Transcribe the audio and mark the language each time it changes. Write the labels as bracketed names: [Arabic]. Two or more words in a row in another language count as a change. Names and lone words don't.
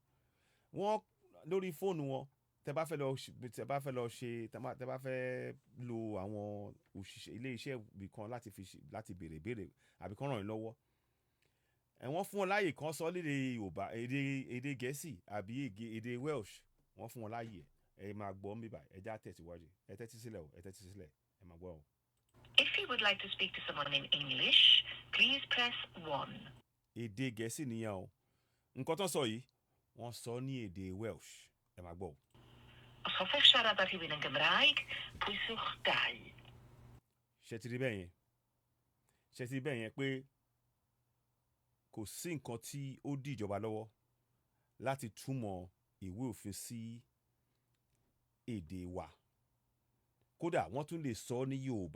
[Yoruba] Wọ́n lórí fóònù wọn tẹ́ bá fẹ́ lo àwọn òṣìṣẹ́ ilé iṣẹ́ ibì kan láti béèrè àbí kán ràn yín lọ́wọ́. Wọ́n fún wọn láàyè kan sọ lédè Yorùbá, èdè Gẹ̀ẹ́sì àbí èdè Welsh. Wọ́n fún wọn láàyè ẹ máa gbọ́ ń bíbà ẹ já tẹ̀síwájú ẹ tẹ́tí sílẹ̀ ẹ máa gbọ́ o. [English] If you would like to speak to someone in English, please press 1. [Yoruba] Èdè Gẹ̀ẹ́sì nìyẹn o. Nǹkan tó sọ yìí wọ́n sọ ní èdè Welsh ẹ máa gbọ́ o. [Welsh] Os hoffech siarad ar rhywun yn Gymraeg, pwyswch 2. [Yoruba] Ṣé ti rí bẹ́ẹ̀ yẹn pé kò sí nǹkan tí ó dí ìjọba lọ́wọ́ láti túmọ̀ ìwé òfin sí èdè wa. Kódà wọ́n tún lè sọ ní Yorùbá.